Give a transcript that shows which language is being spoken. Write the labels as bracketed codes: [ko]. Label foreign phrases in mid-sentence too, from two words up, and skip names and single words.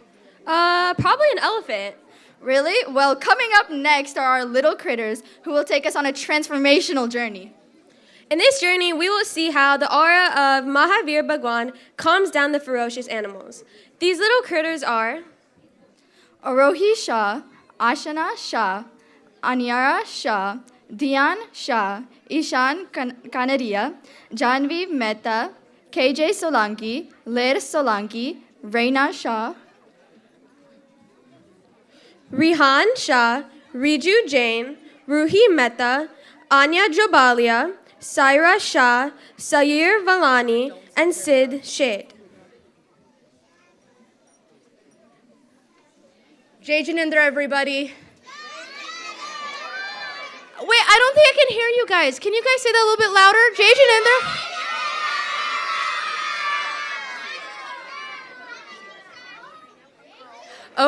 [en] Probably an elephant. Really? Well, coming up next are our little critters who will take us on a transformational journey. In this journey, we will see how the aura of Mahavir Bhagwan calms down the ferocious animals. These little critters are Arohi Shah, Ashana Shah, Anyara Shah, Dhyan Shah, Ishan Kanaria, Janvi Mehta, KJ Solanki, Ler Solanki, Reina Shah, Rihan Shah, Riju Jain, Ruhi Mehta, Anya Jobalia, Saira Shah, Sayir Valani, and Sid Shade. [hi] जय जिनेन्द्र, everybody. [en] Wait, I don't think I can hear you guys. Can you guys say that a little bit louder? [hi] जय जिनेन्द्र.